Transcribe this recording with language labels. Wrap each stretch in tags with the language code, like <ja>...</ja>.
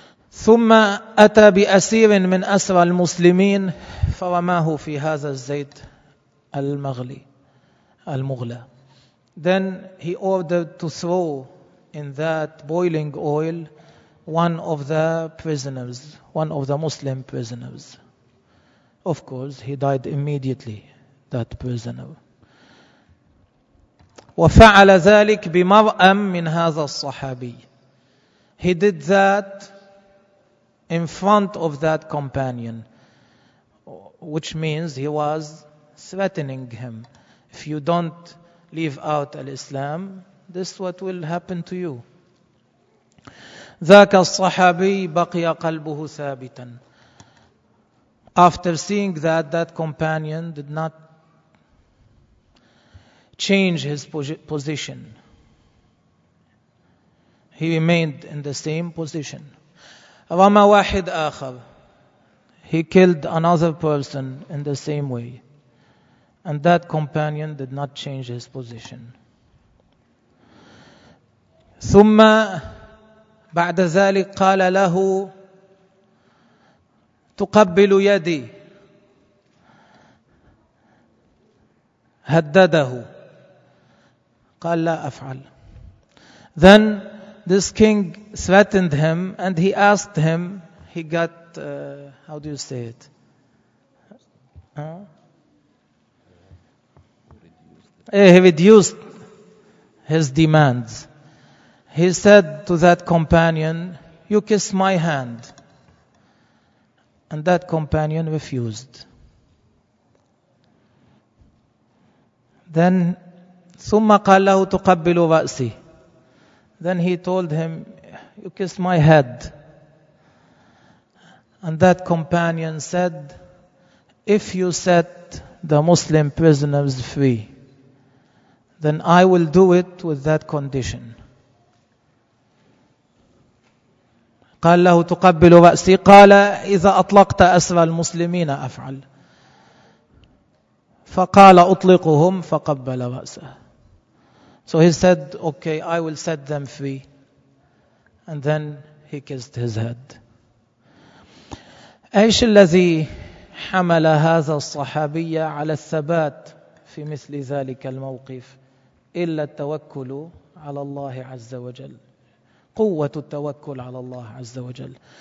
<ar>ثم أتى بأسير من أسرى المسلمين فرماه في هذا الزيت المغلي المغلى.</ar> <en>Then he ordered to throw in that boiling oil one of the prisoners, one of the Muslim prisoners. Of course, he died immediately, that prisoner.</en> <ar>وفعل ذلك بمرأة من هذا الصحابي.</ar> <en>He did that in front of that companion, which means he was threatening him. If you don't leave out al-Islam, this is what will happen to you.</en> <ar>ذاك الصحابي بقي قلبه ثابتا.</ar> <en>After seeing that, that companion did not change his position. He remained in the same position.</en> <ar>رمى واحد آخر.</ar> <en>He killed another person in the same way. And that companion did not change his position.</en> <ar>ثم بعد ذلك قال له تقبل يدي. هدده. قال لا أفعل.</ar> <en>Then this king threatened him and he asked him, he got, how do you say it? He reduced his demands. He said to that companion, you kiss my hand. And that companion refused.</en> <ar>Then, ثم قال له تقبل رأسي.</ar> <en>Then he told him, you kiss my head. And that companion said, if you set the Muslim prisoners free, then I will do it with that condition.</en> <ar>قال له تقبل رأسي. قال إذا أطلقت أسرى المسلمين أفعل. فقال أطلقهم فقبل رأسه.</ar> <en>So he said, okay, I will set them free. And then he kissed his head.</en> <ar>أيش الذي حمل هذا الصحابي على الثبات في مثل ذلك الموقف؟ إلا التوكل على الله عز وجل. قوة التوكل على الله عز وجل.</ar>